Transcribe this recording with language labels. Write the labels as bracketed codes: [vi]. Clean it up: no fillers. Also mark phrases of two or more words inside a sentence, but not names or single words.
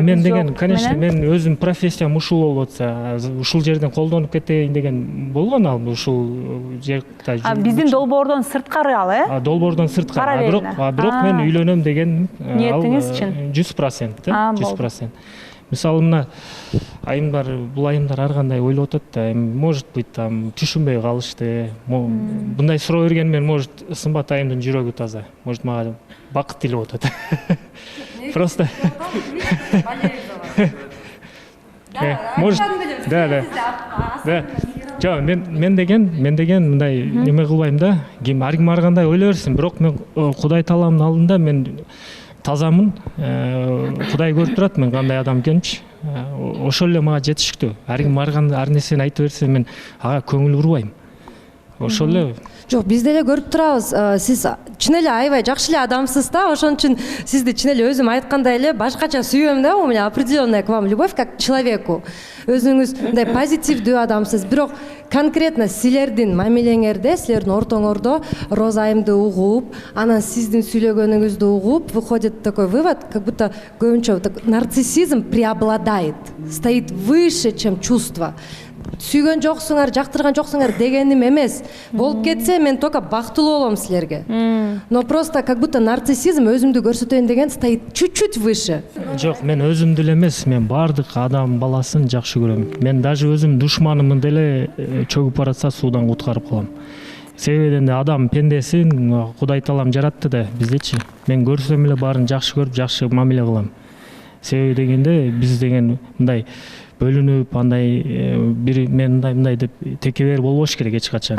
[ky] мен деген, конечно, мен өзүм профессиям ушул болуп атса, ушул жерден колдонуп кетейин деген болгон ал ушул жерде. Биздин долбоордон сырткары ал, Долбоордон сырткары. Бирок мен үйлөнөм деген ниетиңиз чын. 100%, 100%. Мисалы мына бул айымдар ар кандай ойлоп атат да, [ru] может быть [ky] там түшүнбөй калышты. Мындай суроо бергенмен может Сымбат айымдын жүрөгү таза. Может мага бакыт тилеп атат. [ru] Просто может, да. [ky] Жок, мен деген мындай неме кылбайм да. Ар ким ар кандай ойлой берсин, бирок мен Кудай Тааланын алдында мен тазамын. Кудай көрүп турат мен кандай адам экенимчи. Ошол эле мага жетиштүү. Ар ким ар нерсени айтып берсе мен ага көңүл бурбайм. Ошол эле. Жок, биз деле көрүп турабыз. Сиз чын эле аябай жакшы эле адамсыз да. Ошон үчүн сизди чын эле өзүм айткандай эле башкача сүйөм да. [ru] У меня определенная к вам любовь как к человеку. [ky] Өзүңүз мындай позитивдүү адамсыз. Бирок конкретно силердин мамилеңерде, силердин ортоңордо Розайымды угуп, анан сиздин сүйлөгөнүңүздү угуп, [ru] выходит такой вывод, как будто көбүнчө нарциссизм преобладает, стоит выше, чем чувство. [ky] Сүйгөн жоксуңар, жактырган жоксуңар дегеним эмес. Болуп кетсе мен только бактылуу болом силерге. [ru] Но просто как будто нарциссизм [ky] өзүмдү көрсөтөйүн деген [ru] стоит чуть-чуть выше. [ky] Жок, мен өзүмдү эле эмес, мен баардык адам баласын жакшы көрөм. Мен даже өзүм душманымды деле чөгүп баратса суудан куткарып калам. Себеби адам пендесин Кудай Таалам жаратты да, биздечи. Мен көрсөм эле баарын жакшы көрүп, жакшы мамиле кылам. Себеби дегенде биз деген мындай бөлүнүп, андай мен мындай деп текебер болбош керек эч качан.